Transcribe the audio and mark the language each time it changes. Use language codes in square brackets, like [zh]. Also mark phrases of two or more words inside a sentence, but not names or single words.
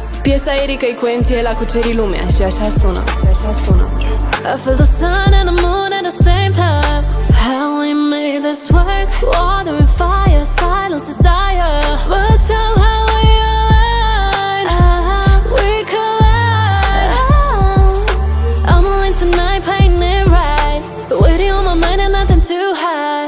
[ro] Piesa Erica-i cu MTL a cucerit lumea și așa sună, [en] I feel the sun and the moon at the same time. How we made this work, water and fire, silence, desire, but somehow we align, we collide. I'm all in tonight, playing it right, with you on my mind and nothing too high.